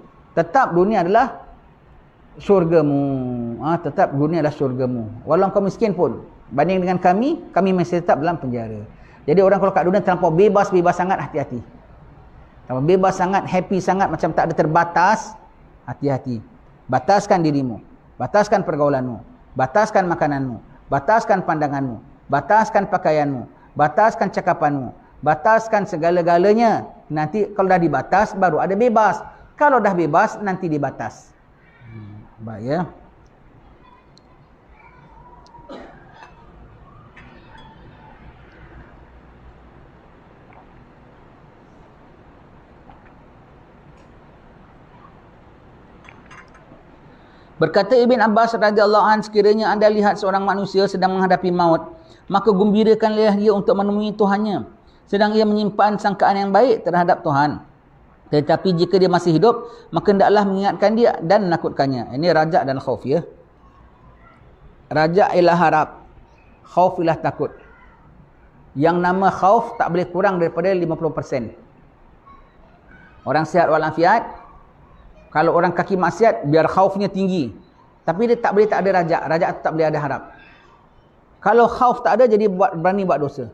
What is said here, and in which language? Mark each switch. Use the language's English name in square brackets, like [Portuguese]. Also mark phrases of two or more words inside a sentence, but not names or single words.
[Malay] Tetap dunia adalah syurgamu. Tetap dunia adalah syurgamu. Walau kau miskin pun, banding dengan kami masih tetap dalam penjara. Jadi orang kalau kat dunia terlampau bebas sangat, hati-hati. Kalau bebas sangat, happy sangat, macam tak ada terbatas, hati-hati. Bataskan dirimu, bataskan pergaulanmu, bataskan makananmu, bataskan pandanganmu, bataskan pakaianmu, bataskan cakapanmu, bataskan segala-galanya. Nanti kalau dah dibatas, baru ada bebas. Kalau dah bebas, nanti dibatas. Baik ya. Berkata Ibn Abbas [Arabic] رضي الله عنه, [Malay] sekiranya anda lihat seorang manusia sedang menghadapi maut, maka gembirakanlah dia untuk menemui Tuhannya, sedang ia menyimpan sangkaan yang baik terhadap Tuhan. Tetapi jika dia masih hidup, maka hendaklah mengingatkan dia dan menakutkannya. Ini raja' dan khauf ya. Raja' ialah harap, khauf ialah takut. Yang nama khauf tak boleh kurang daripada 50%. Orang sihat walafiat, kalau orang kaki maksiat, biar khaufnya tinggi. Tapi dia tak boleh tak ada raja'. Raja' tak boleh ada harap. Kalau khauf tak ada, jadi berani buat dosa.